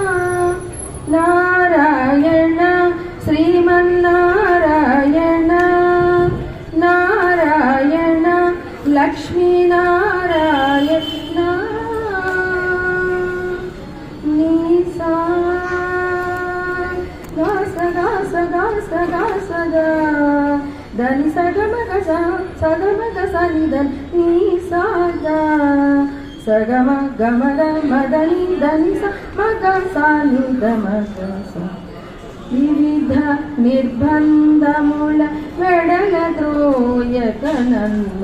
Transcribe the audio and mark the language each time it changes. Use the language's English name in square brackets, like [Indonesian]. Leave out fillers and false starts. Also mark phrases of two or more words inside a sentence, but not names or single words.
[Sanskrit] नारायण श्रीमन्नारायण नारायण लक्ष्मीनारायण नीसा गास गास गास गास దని సగమ గస నిదన్ నీ సాగా సగమ గమద మదని దని స మగ సాని గమగ [Telugu] వివిధ నిర్బంధముల వెడల ద్రోయక నన్ను